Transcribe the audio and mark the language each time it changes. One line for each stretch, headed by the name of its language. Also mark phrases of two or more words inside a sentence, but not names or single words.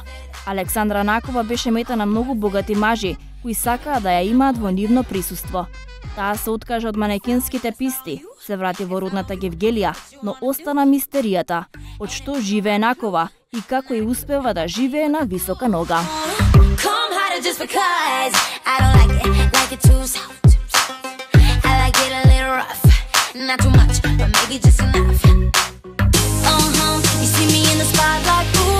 Macedonian: Александра Накова беше мета на многу богати мажи, кои сакаа да ја имаат во нивно присуство. Таа се откажа од манекенските писти, се врати во родната Гевгелија, но остана мистеријата од што живее Накова и како и успева да живее на висока нога.
English: Just because I don't like it too soft. I like it a little rough, not too much, but maybe just enough. You see me in the spotlight.